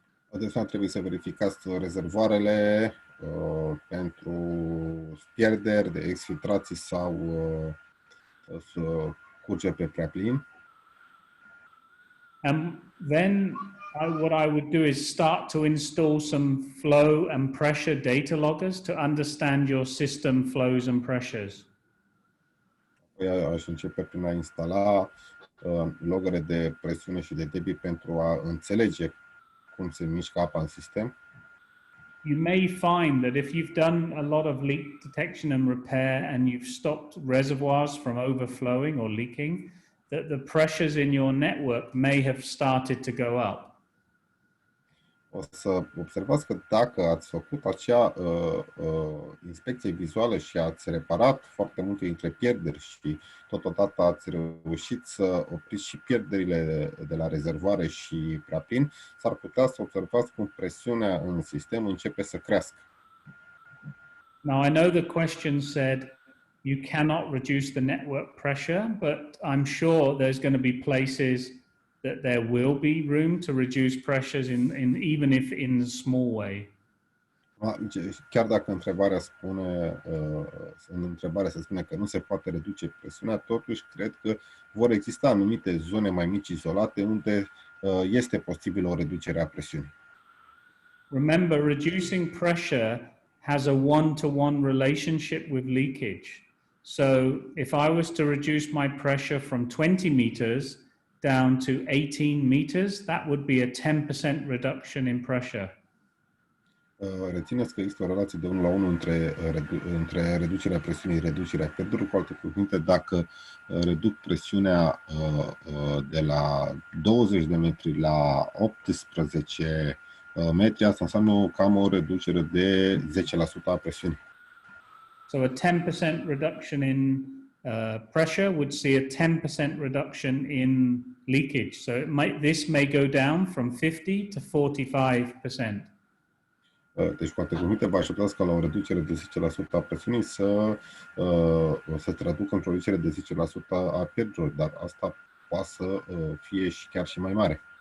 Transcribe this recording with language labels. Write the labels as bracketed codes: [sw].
[ro] De asemenea, trebuie să verificați rezervoarele pentru pierderi de exfiltrații sau să curge pe prea plin. [en] Then what I would do is start to install some flow and pressure data loggers to understand your system flows and pressures. [ro] Aș începe prin a instala logere de presiune și de debit pentru a înțelege cum se mișcă apa în sistem. [en] You may find that if you've done a lot of leak detection and repair and you've stopped reservoirs from overflowing or leaking, that the pressures in your network may have started to go up. [ro] O să observați că dacă ați făcut acea inspecție vizuală și ați reparat foarte multe dintre pierderi și totodată ați reușit să opriți și pierderile de la rezervoare și prea plin, s-ar putea să observați cum presiunea în sistem începe să crească. [en] Now, I know the question said you cannot reduce the network pressure, but I'm sure there's going to be places that there will be room to reduce pressures even if in a small way. [ro] Chiar dacă întrebarea spune, în întrebare se spune că nu se poate reduce presiunea, totuși cred că vor exista anumite zone mai mici izolate unde este posibilă o reducere a presiunii. [en] Remember, reducing pressure has a one-to-one relationship with leakage. So if I was to reduce my pressure from 20 meters down to 18 meters, that would be a 10% reduction in pressure. [ro] Rețineți că există o relație de 1 la 1 între reducerea presiunii și reducerea pierderilor. Cu alte cuvinte, dacă reduc presiunea de la 20 de metri la 18 metri, asta înseamnă cam o reducere de 10% a presiunii. [en] So a 10% reduction in pressure would see a 10% reduction in leakage. So this may go down from 50 to 45%. [ro] Deci, cu alte cuvinte, vă așteptați ca la o reducere de 10% a presiunii să se traducă într-o reducere de 10% a pierderilor, dar asta poate să fie și chiar și mai mare.